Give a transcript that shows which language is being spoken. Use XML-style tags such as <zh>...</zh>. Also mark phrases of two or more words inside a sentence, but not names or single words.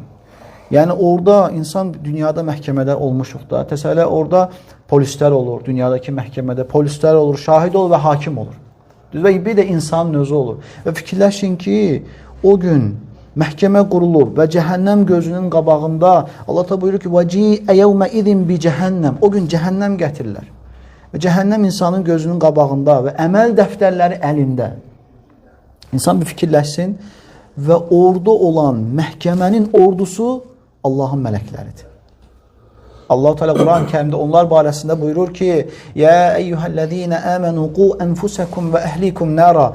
<az>Yəni orada insan dünyada məhkəmədə olmuşuq da. Təsəllə orada polislər olur. Dünyadakı məhkəmədə polislər olur, şahid olur və hakim olur. Və bir də insanın özü olur. Və fikirləşin ki, o gün məhkəmə qurulur və cəhənnəm gözünün qabağında Allah da buyurur ki,</az> <ar>وَجِيءَ يَوْمَ اِذٍ بِجَهَنَّمْ.</ar> <az>O gün cəhənnəm gətirirlər. Və cəhənnəm insanın gözünün qabağında və əməl dəftərləri əlində. İnsan bir fikirləşsin və orada olan məhkəmənin ordusu Allahın mələkləridir. Allah Teala Quran-ı Kərimdə onlar barəsində buyurur ki:</az> <ar>"يا أيها الذين آمنوا قوا أنفسكم وأهليكم نارا."</ar>